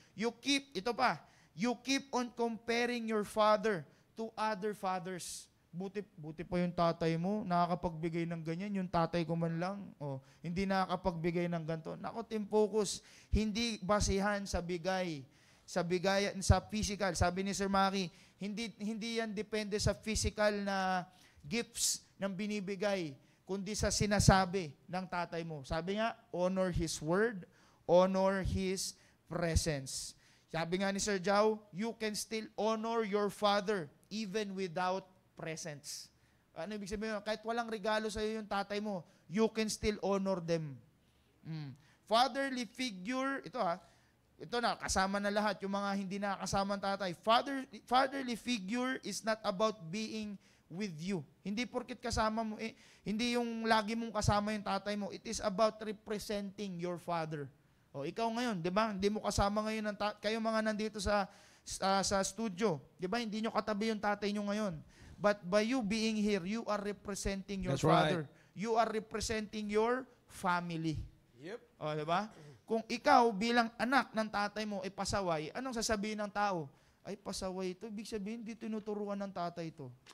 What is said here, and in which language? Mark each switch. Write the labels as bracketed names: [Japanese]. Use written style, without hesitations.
[English] You keep on comparing your father to other fathers. [Filipino] buti pa yung tatay mo, nakakapagbigay ng ganyan, yung tatay ko man lang, hindi nakakapagbigay ng ganito. Nako, team focus, hindi basihan sa bigay, sa physical. Sabi ni Sir Maki, hindi yan depende sa physical na gifts ng binibigay, kundi sa sinasabi ng tatay mo. Sabi nga, [English] honor His word, honor His presence. [Filipino] Sabi nga ni Sir Jao, [English] you can still honor your father even without presents. [Filipino] Ano ibig sabihin? Kahit walang regalo sa iyo yung tatay mo, [English] you can still honor them. [Filipino] Fatherly figure, ito na, kasama na lahat, yung mga hindi nakakasama ng tatay. [English] Fatherly figure is not about being with you. [Filipino] Hindi porkit kasama mo, hindi yung lagi mong kasama yung tatay mo. [English] It is about representing your father. [Filipino] Ikaw ngayon, di ba? Hindi mo kasama ngayon, kayo mga nandito sa studio. Di ba? Hindi nyo katabi yung tatay nyo ngayon. [English] But by you being here, you are representing your father. Right. You are representing your family. Yep. [Filipino] Di ba? Kung ikaw bilang anak ng tatay mo ay pasaway, anong sasabihin ng tao? Ay, pasaway ito. Ibig sabihin, di tinuturuan ng tatay ito.